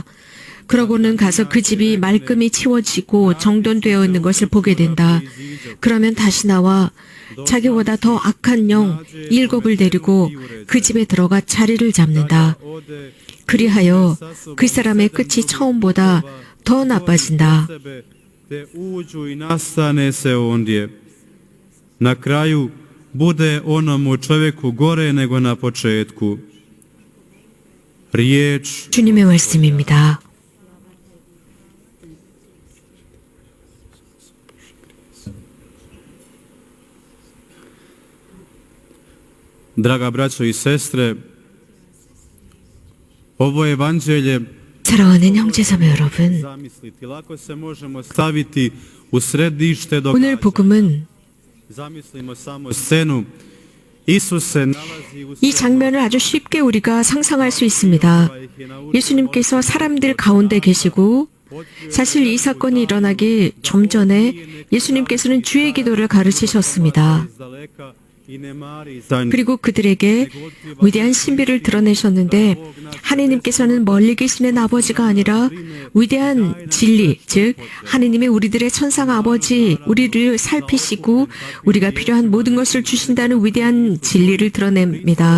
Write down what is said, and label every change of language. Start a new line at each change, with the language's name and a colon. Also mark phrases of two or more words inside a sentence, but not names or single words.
Korean: 그러고는 가서 그 집이 말끔히 치워지고 정돈되어 있는 것을 보게 된다. 그러면 다시 나와 자기보다 더 악한 영 7을 데리고 그 집에 들어가 자리를 잡는다. 그리하여 그 사람의 끝이 처음보다 더 나빠진다.
Croatian: te uđu i nastane se ondje. Na kraju bude onomu čovjeku gore nego na početku. Riječ
Korean: 주님의 말씀입니다.
Croatian: Draga braćo i sestre, ovo evanđelje
Korean: 사랑하는 형제자매 여러분,
Croatian: zamisliti. Lako se možemo staviti u središte
Korean: 오늘
Croatian: događanja.
Korean: 복음은
Croatian: Zamislimo samo scenu. Isus se nalazi u
Korean: 이 장면을 아주 쉽게 우리가 상상할 수 있습니다. 예수님께서 사람들 가운데 계시고 사실 이 사건이 일어나기 좀 전에 예수님께서는 주의 기도를 가르치셨습니다. 그리고 그들에게 위대한 신비를 드러내셨는데 하느님께서는 멀리 계시는 아버지가 아니라 위대한 진리, 즉 하느님이 우리들의 천상 아버지, 우리를 살피시고 우리가 필요한 모든 것을 주신다는 위대한 진리를 드러냅니다.